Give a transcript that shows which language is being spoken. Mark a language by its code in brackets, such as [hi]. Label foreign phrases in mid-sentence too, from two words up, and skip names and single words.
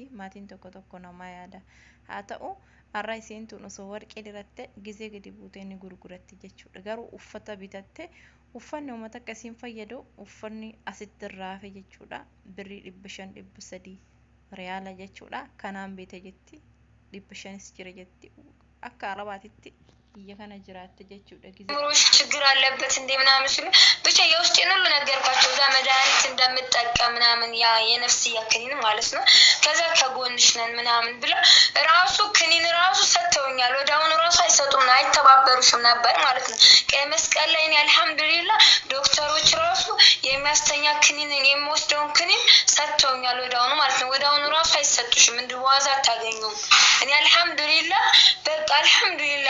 [om] Maatiin tokko tokko namaa yaada. Haa ta'u har'a isheen tun osoo warqee diratte gisee gadi buutee ni gurguratti jechuudha. Garuu uffata bitatte uffanni uummata akkasiin fayyadu uffanni asitti raafe jechuudha. Birrii 500 300 riyaala jechuudha. Kanaan beete jetti 500 jira jetti akka arabaatitti biyya kana jiraatte jechuudha. [am] ጊዜ ችግር አለበት እንደ ምናምን ሲሉ ብቻ የውስጤን ሁሉ ነገርኳቸው። እዛ መድኃኒት እንደምጠቀም ምናምን ያ የነፍስያ ክኒን ማለት ነው። ከዛ ከጎንሽ ነን ምናምን ብለው ራሱ ክኒን ራሱ ሰጥተውኛል። ወዲያውኑ ራሱ አይሰጡም አይተባበሩሽም ነበር ማለት ነው። ቀይ መስቀል ላይ አልሐምዱሊላህ ዶክተሮች ራሱ የሚያስተኛ ክኒንን የሚወስደውን ክኒን ሰጥተውኛል ወዲያውኑ ማለት ነው። ወዲያውኑ ራሱ አይሰጡሽም እንደ ዋዛ አታገኙም። እኔ አልሐምዱሊላህ በቃ አልሐምዱሊላህ